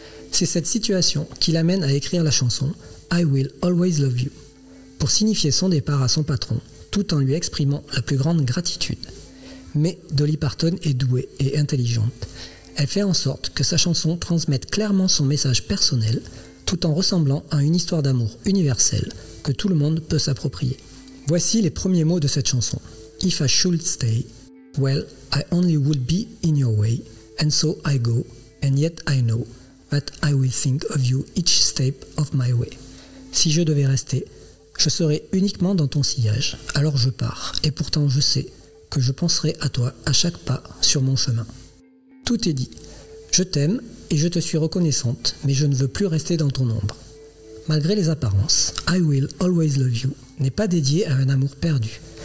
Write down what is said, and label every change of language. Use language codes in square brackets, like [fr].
[fr] C'est cette situation qui l'amène à écrire la chanson « I Will Always Love You » pour signifier son départ à son patron, tout en lui exprimant la plus grande gratitude. Mais Dolly Parton est douée et intelligente. Elle fait en sorte que sa chanson transmette clairement son message personnel, tout en ressemblant à une histoire d'amour universelle que tout le monde peut s'approprier. Voici les premiers mots de cette chanson. [en] If I should stay, well, I only would be in your way, and so I go, and yet I know that I will think of you each step of my way. [fr] Si je devais rester, je serai uniquement dans ton sillage, alors je pars, et pourtant je sais que je penserai à toi à chaque pas sur mon chemin. Tout est dit. Je t'aime et je te suis reconnaissante, mais je ne veux plus rester dans ton ombre. Malgré les apparences, I Will Always Love You n'est pas dédié à un amour perdu.